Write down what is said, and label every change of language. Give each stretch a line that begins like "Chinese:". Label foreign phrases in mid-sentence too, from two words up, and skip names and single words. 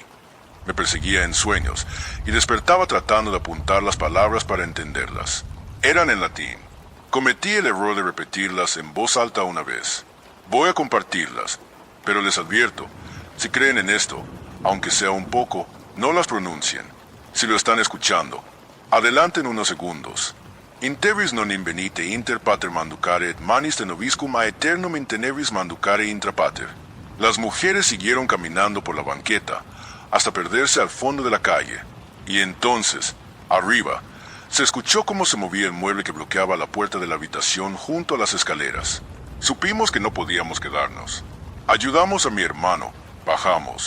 Spanish: Me perseguía en sueños y despertaba tratando de apuntar las palabras para entenderlas. Eran en latín. Cometí el error de repetirlas en voz alta una vez. Voy a compartirlas, pero les advierto, si creen en esto, aunque sea un poco, no las pronuncien. Si lo están escuchando, adelanten unos segundos.
Latin: Interis non invenite inter pater manducare et manis de nobiscum a aeternum in tenebris manducare intra pater.
Spanish: Las mujeres siguieron caminando por la banqueta, hasta perderse al fondo de la calle. Y entonces, arriba, se escuchó cómo se movía el mueble que bloqueaba la puerta de la habitación junto a las escaleras. Supimos que no podíamos quedarnos. Ayudamos a mi hermano, bajamos.